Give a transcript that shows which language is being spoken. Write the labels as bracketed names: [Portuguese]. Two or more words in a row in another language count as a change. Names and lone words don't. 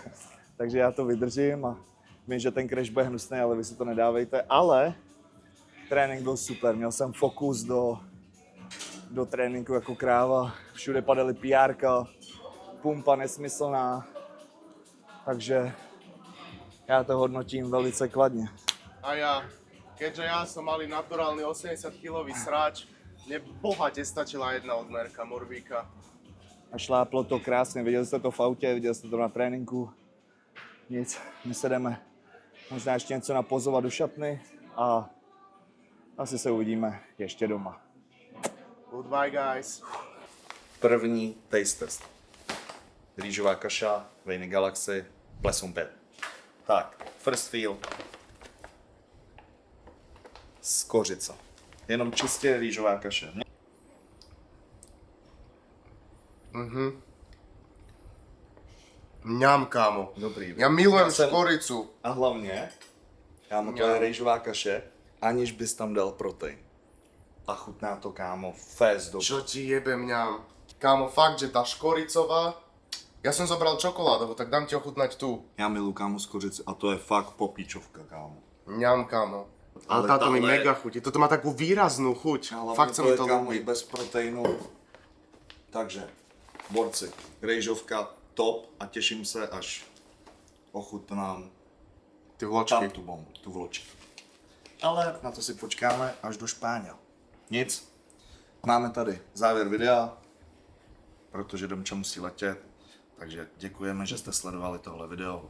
[Czech] Takže já to vydržím a vím, že ten crash bude hnusný, ale vy si to nedávejte. Ale trénink byl super, měl jsem fokus do tréninku jako kráva. Všude padaly PR-ka, pumpa nesmyslná. Takže já to hodnotím velice kladně. [Slovak] A ja, keďže ja som malý naturálny 80-kilový sráč, mne bohate stačila jedna odmerka morbíka. [Czech] A šláplo to krásně, viděli jste to v autě, viděli jste to na tréninku. Nic, my se jdeme možná ještě něco napozovat do šatny a asi se uvidíme ještě doma. [English] Goodbye, guys. [Czech] První [English] taste test. [Czech] Rýžová kaša, Vejny Galaxy, Plesum 5. Tak, [English] first feel. [Slovak] Skořica. [Czech] Jenom čistě rýžová kaše. Mňam, kámo. Dobrý. [Slovak] Ja milujem [Czech] Já jsem- [Slovak] škoricu. [Czech] A hlavně, kámo, to je rýžová kaše, aniž bys tam dal protein. A chutná to, kámo, fest dobře. [Slovak] Čo ti jebe mňam? Kámo, fakt, že tá škoricová... Ja som zobral čokoládovú, tak dám ti ochutnať tú. [Czech] Já miluji, kámo, skořici a to je fakt popíčovka, kámo. Mňam, kámo. Ale Ale [Slovak] táto mi [Czech] tahle- mega chutí. [Slovak] Toto má takú výraznú chuť. Fakt sa mi to kámo, ľúbi. [Czech] bez proteinu. Takže, borci, rejžovka top a těším se, až ochutnám Ty tam vločky. tu bombu, tu vločku. Ale na to si počkáme až do Špáně. Nic, máme tady závěr videa, protože Domča musí letět. Takže děkujeme, že jste sledovali tohle video.